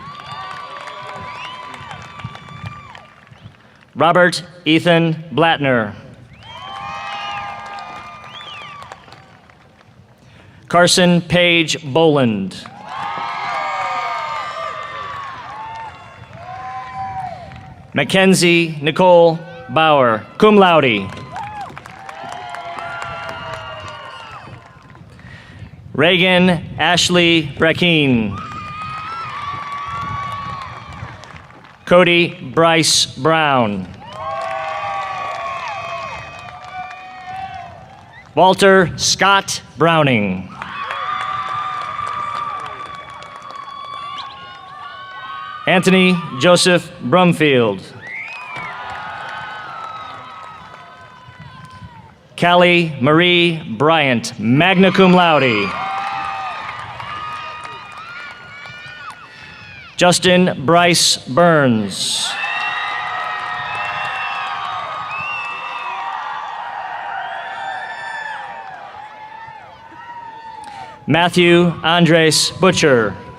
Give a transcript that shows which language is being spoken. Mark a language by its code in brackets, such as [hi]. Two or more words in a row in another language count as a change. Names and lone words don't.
[en] Robert Ethan Blattner. Carson Page Boland. Mackenzie Nicole Bauer, [la] cum laude. [en] Reagan Ashley Brackeen. Cody Bryce Brown. Walter Scott Browning. Anthony Joseph Brumfield. Callie Marie Bryant, [la] magna cum laude. [en] Justin Bryce Burns. Matthew Andres Butcher.